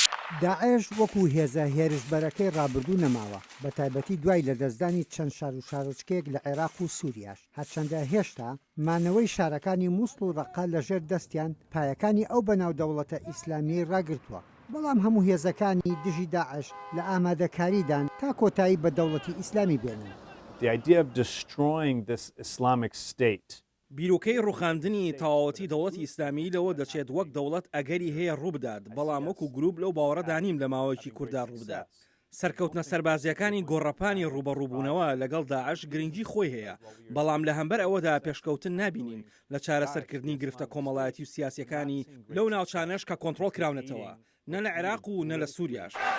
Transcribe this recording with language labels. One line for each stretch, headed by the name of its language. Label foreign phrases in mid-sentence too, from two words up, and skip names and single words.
Central Kurdish: داعش وەکو هێزە هێرشبەرەکەی ڕابردوو نەماوە بە تایبەتی دوای لە دەستدانی چەند شار و شارۆچکەیەک لە عێراق و سووریاش هەرچەندە هێشتا مانەوەی شارەکانی مووسڵ و ڕەقا لەژێر دەستیان پایەکانی ئەو بەناودەوڵەتە ئیسلامی ڕاگرتووە بەڵام هەموو هێزەکانی دژی داعش لە ئامادەکاریدان تا کۆتایی بە دەوڵەتی ئیسلامی بێنن.
English: The idea of destroying this Islamic state
Central Kurdish: بیرۆکەی ڕوخاندنی تەواوەتی دەوڵەتی ئیسلامی لەوە دەچێت وەک دەوڵەت ئەگەری هەیە ڕووبدات بەڵام وەکو گروپ لەو باوەڕەدانیم لە ماوەیەکی کووردا ڕووبدات. سەرکەوتنە سەربازیەکانی گۆڕەپانی ڕوبەڕووبوونەوە لەگەڵ داعش گرنگی خۆی هەیە بەڵام لە هەمبەر ئەوەدا پێشکەوتن نابینین لە چارەسەرکردنی گرفتە کۆمەڵایەتی و سیاسەکانی لەو ناوچانەش کە کۆنتڕۆڵ کراونەتەوە نە لە عێراق و نە لە سووریاش.